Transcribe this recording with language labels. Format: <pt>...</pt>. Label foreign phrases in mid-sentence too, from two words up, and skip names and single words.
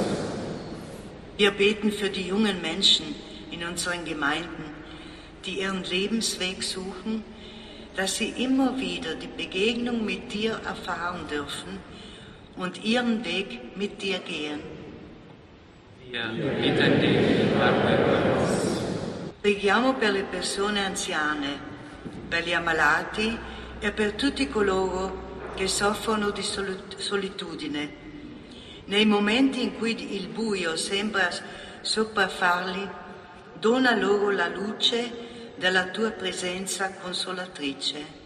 <de>Wir beten für die jungen Menschen in unseren Gemeinden, die ihren Lebensweg suchen, dass sie immer wieder die Begegnung mit dir erfahren dürfen und ihren Weg mit dir gehen. Wir bitten dich, erhöre uns.</de> <it>Preghiamo per le persone anziane, per gli ammalati e per tutti coloro che soffrono di solitudine. Nei momenti in cui il buio sembra sopraffarli, dona loro la luce della tua presenza consolatrice.</it>